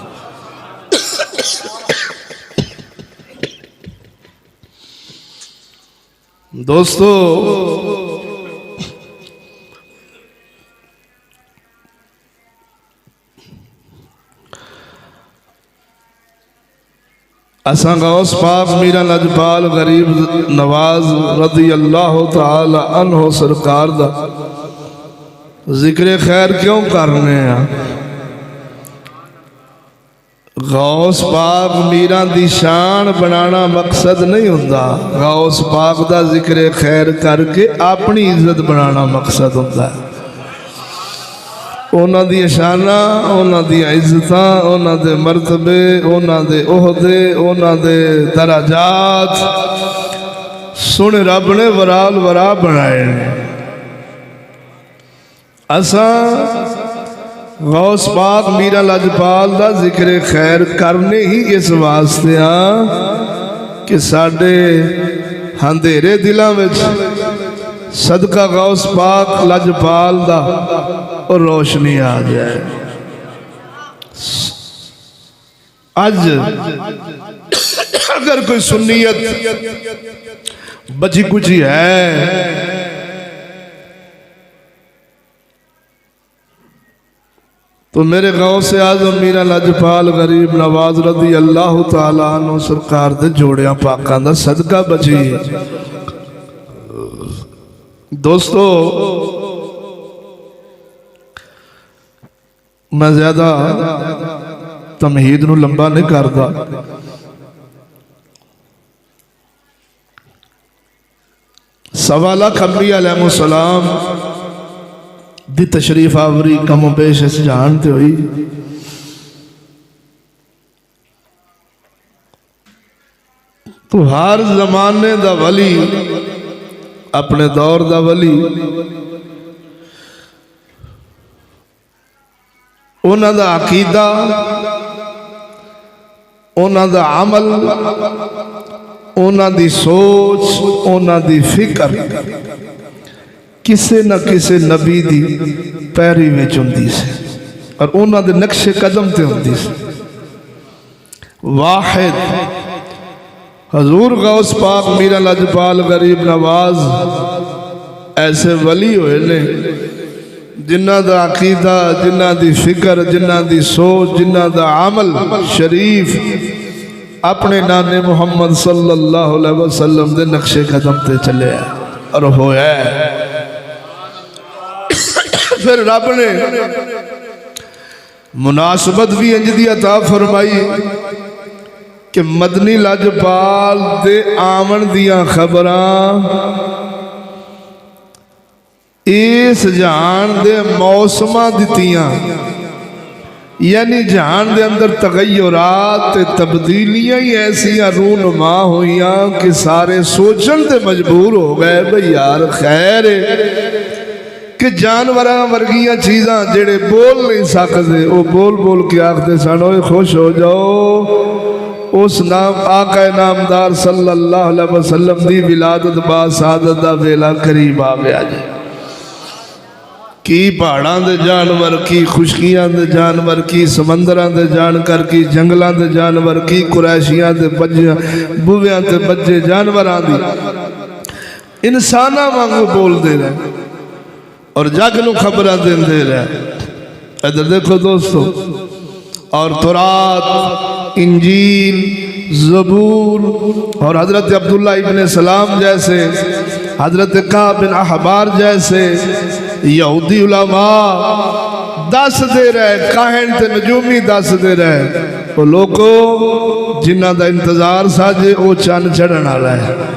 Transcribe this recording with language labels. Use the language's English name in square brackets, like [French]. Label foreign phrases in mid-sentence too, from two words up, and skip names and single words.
[Punjabi] دوستو، اساں غوث پاک میرا لاجپال غریب نواز [Arabic] رضی اللہ تعالی عنہ [Punjabi] سرکار دا ذکر خیر کیوں کرنے ہیں؟ غوث پاک میرا دی شان بنانا مقصد نہیں ہوندہ، غوث پاک دا ذکر خیر کر کے اپنی عزت بنانا مقصد ہوندہ ہے۔ اونا دی شانہ، اونا دی عزتاں، اونا دے مرتبے، اونا دے عہدے، اونا دے درجات سن رب نے ورال ورا بنائے۔ اساں غوث پاک میرا لاجپال دا ذکر خیر کرنے ہی اس واسطے ہاں کہ ساڑھے ہندیرے دلاں وچ صدقہ غوث پاک لاجپال دا اور روشنی آ جائے۔ آج اگر کوئی سنیت بچی کچھ ہے تو میرے غوث اعظم میرا لاجپال غریب نواز [Arabic] رضی اللہ تعالیٰ عنہ [Punjabi] سرکار دے جوڑیاں پاکاں دا صدقہ بچی ہے۔ دوستو، میں زیادہ تمہید نو لمبا نہیں کردا، سوا لاکھ انبیاء [Arabic] علیہ السلام [Punjabi] دی تشریف آوری کم و بیش اس جانتے ہوئی۔ تو ہر زمانے دا ولی، اپنے دور دا ولی، انہاں دا عقیدہ، انہاں دا عمل، انہاں دی سوچ، انہاں دی فکر کسے نہ کسے نبی دی پیری میں چندی سے، اور انہاں دے نقش قدم تے ہوندی سے۔ واحد حضور غوث پاک میرا لاجپال غریب نواز ایسے ولی ہوئے نے جنہ دا عقیدہ، جنہ دی فکر، جنہ دی سوچ، جنہ دا عمل شریف اپنے نانے محمد [Arabic] صلی اللہ علیہ وسلم [Punjabi] دے نقش قدم تے چلے ہیں اور ہویا ہے۔ پھر رب نے مناسبت بھی انج دی عطا فرمائی کہ مدنی لاجپال دے آمن دیاں خبراں اس جہان دے موسماں دتیاں، یعنی جہان دے اندر تغیرات تبدیلیاں ہی ایسیاں رونما ہوئیاں کہ سارے سوچن تے مجبور ہو گئے بھئی یار خیر ہے کہ جانوراں ورگیاں چیزاں جڑے بول نہیں سکتے وہ بول بول کے آخدے سن اوے خوش ہو جاؤ اس نام آقا نامدار [Arabic] صلی اللہ علیہ وسلم [Punjabi] دی ولادت با سعادت دا ویلا قریب آ گیا جی۔ کی پہاڑاں دے جانور، کی خشکیاں دے جانور، کی سمندراں دے جانکر، کی جنگلاں دے جانور، کی قریشیاں دے بجے بویاں دے بجے جانوراں دی انساناں وانگو بول دے رہے اور جگ نو خبراں دے رہے۔ ادھر دیکھو دوستو، اور تورات، انجیل، زبور اور حضرت عبداللہ ابن سلام جیسے، حضرت کعب بن احبار جیسے یہودی علماء دس دے رہے، کاہن تے نجومی دس دے رہے، وہ لوگوں جنہ دا انتظار ساجے وہ چاند چڑھن آ ہے۔